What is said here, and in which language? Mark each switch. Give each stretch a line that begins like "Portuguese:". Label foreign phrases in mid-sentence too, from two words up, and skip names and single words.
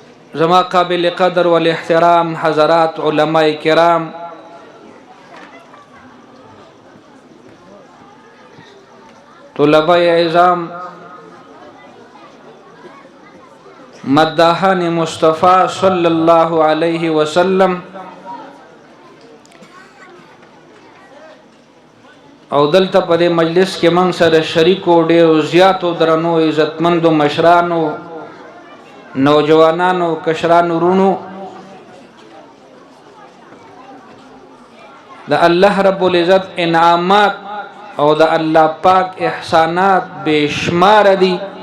Pashto: زما قابل قدر والاحترام حضرات علماء کرام، طلباء اعظام، مداحان مصطفیٰ
Arabic: صلی اللہ علیہ وسلم،
Pashto: او دلته په دې مجلس کې موږ سره شریکو ډېرو زیاتو درنو عزتمندو مشرانو، نوجوانانو، کشرانو، رونو، د الله رب العزت انعامات او د الله پاک احسانات بشمار دي.